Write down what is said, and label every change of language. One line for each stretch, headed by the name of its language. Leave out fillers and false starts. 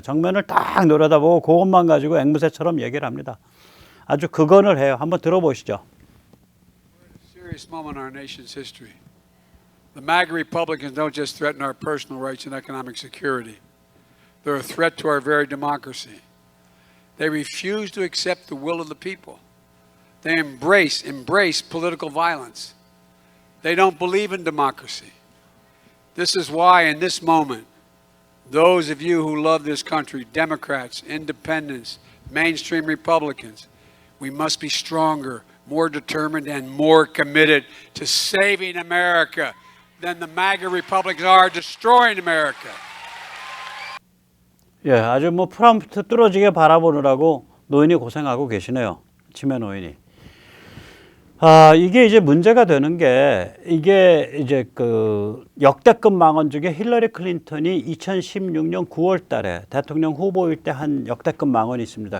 Korean: 정면을 딱 노려다보고 그것만 가지고 앵무새처럼 얘기를 합니다. 아주 그건을 해요. 한번 들어보시죠.
English: Serious moment in our nation's history. The MAGA Republicans don't just threaten our personal rights and economic security. They're a threat to our very democracy. They refuse to accept the will of the people. They embrace political violence. They don't believe in democracy. This is why, in this moment, those of you who love this country, Democrats, independents, mainstream Republicans, we must be stronger, more determined, and more committed to saving America than the MAGA Republicans are destroying America.
Korean: 예, 아주 프람프트 뚫어지게 바라보느라고 노인이 고생하고 계시네요. 치매 노인이. 이게 이제 문제가 되는 게 이게 이제 그 역대급 망언 중에 힐러리 클린턴이 2016년 9월 달에 대통령 후보일 때 한 역대급 망언이 있습니다.